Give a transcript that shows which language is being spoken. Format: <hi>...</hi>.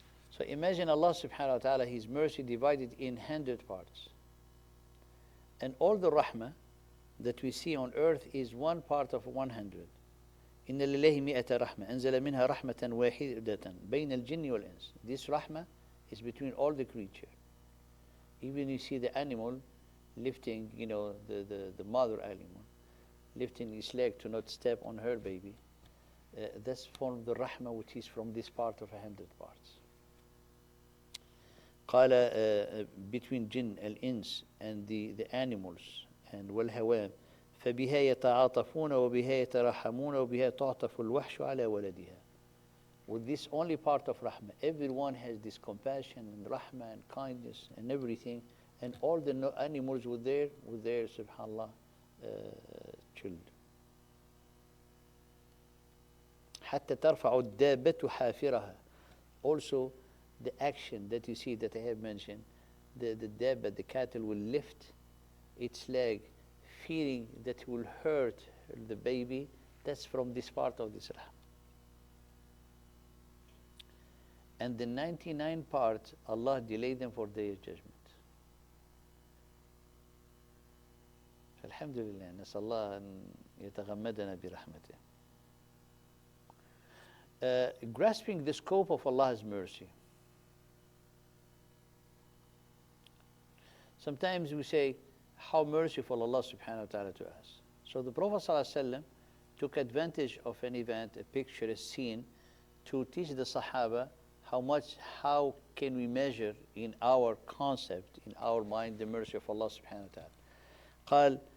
<en>So imagine Allah subhanahu wa ta'ala, His mercy divided in 100 parts. And all the rahmah that we see on earth is one part of 100.</en> <ar>إن لله مئة رحمة أنزل منها رحمة واحدة بين الجن والإنس.</ar> <en>This rahmah is between all the creatures. Even you see the animal lifting, the mother animal, lifting his leg to not step on her baby. That's from the rahmah which is from this part of 100 parts.</en> <ar>قال</ar> <en>between jinn</en> <ar>الإنس</ar> <en>and the animals and</en> <ar>والهوام فبها يتعاطفون وبها يترحمون وبها تعطف الوحش على ولدها.</ar> <en>With this only part of rahmah, everyone has this compassion and rahmah and kindness and everything, and all the animals with their subhanallah children.</en> <ar>حتى ترفع الدابة حافرها.</ar> <en>Also the action that you see that I have mentioned, the dabba, the cattle will lift its leg, fearing that it will hurt the baby. That's from this part of this rahmah. And the 99 parts, Allah delayed them for their judgment.</en> <ar>Alhamdulillah, نسأل الله أن يتغمدنا برحمته.</ar> <en>Grasping the scope of Allah's mercy. Sometimes we say, how merciful Allah subhanahu wa ta'ala to us. So the Prophet sallallahu alaihi wasallam took advantage of an event, a picture, a scene, to teach the Sahaba how can we measure in our concept, in our mind, the mercy of Allah subhanahu wa ta'ala.</en>